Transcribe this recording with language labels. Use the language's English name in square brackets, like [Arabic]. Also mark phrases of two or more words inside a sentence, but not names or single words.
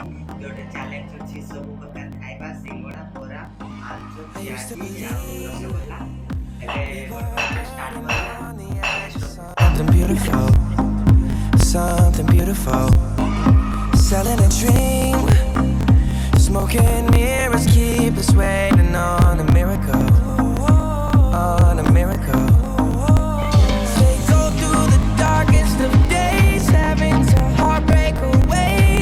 [Odia] ଗୋଟେ ଚ୍ୟାଲେଞ୍ଜ ଅଛି ସବୁ ପ୍ରକାର ଖାଇବା ସିଙ୍ଗଡ଼ା ବରା ଆଳୁ ପିଆଜି ଆ ରସଗୋଲା ଏବେ ବର୍ତ୍ତମାନ ଷ୍ଟାର୍ଟ କଲା [English] Something beautiful, something beautiful. Selling a dream, smoking mirrors keep us waiting on a miracle, on a miracle. They go through the darkest of days, having to heartbreak away.